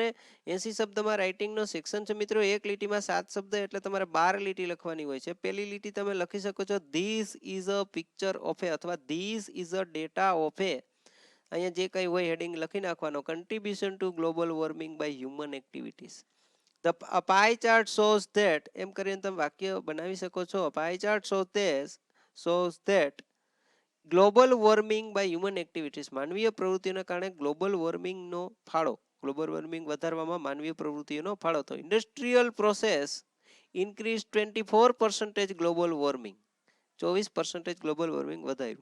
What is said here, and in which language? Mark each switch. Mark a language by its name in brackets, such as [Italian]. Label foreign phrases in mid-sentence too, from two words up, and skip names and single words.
[Gujarati] 80 શબ્દમાં રાઇટિંગનો સેક્શન છે મિત્રો. એક લીટીમાં 7 શબ્દ એટલે તમારે 12 લીટી લખવાની હોય છે. પહેલી લીટી તમે લખી શકો છો, [English] this is a picture of a, [Gujarati] અથવા [English] this is a data of a. [Gujarati] અહીંયા જે કંઈ હોય હેડિંગ લખી નાખવાનો. [English] contribution to global warming by human activities. The pie chart shows that, [Gujarati] એમ કરીને તમે વાક્ય બનાવી શકો છો. [English] pie chart shows that global warming by human activities, [Gujarati] માનવીય પ્રવૃત્તિઓના કારણે [English] global warming [Gujarati] ફાળો, [English] global warming [Gujarati] વધારવામાં માનવીય પ્રવૃત્તિઓનો ફાળો. [English] તો industrial process increase 24% global warming, 24% global warming, 24% ગ્લોબલ વોર્મિંગ વધાર્યું.